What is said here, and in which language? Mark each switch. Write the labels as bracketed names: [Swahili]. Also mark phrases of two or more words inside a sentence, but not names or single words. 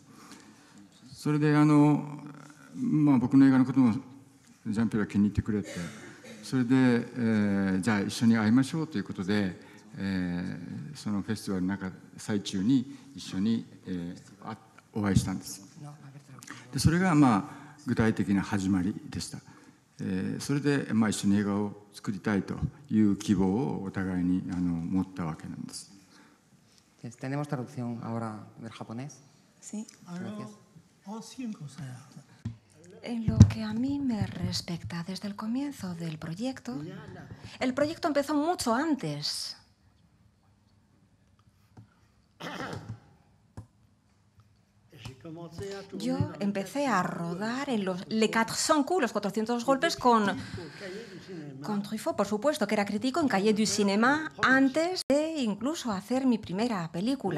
[Japanese] それで僕の映画のこともジャンピエールは気に入ってくれて、それで、じゃあ一緒に会いましょうということで、そのフェスティバルの最中に一緒に、お会いしたんです。でそれが具体的な始まりでした。それで、一緒に映画を作りたいという希望をお互いに持ったわけなんです。 [Spanish] Tenemos traducción ahora del japonés. Sí. Gracias. En lo que a mí me respecta, desde el comienzo del proyecto, el proyecto empezó mucho antes. Yo empecé a rodar en los Les 400 coups, los 400 golpes, con Truffaut, por supuesto, que era crítico en Cahiers du Cinéma, antes de incluso hacer mi primera película.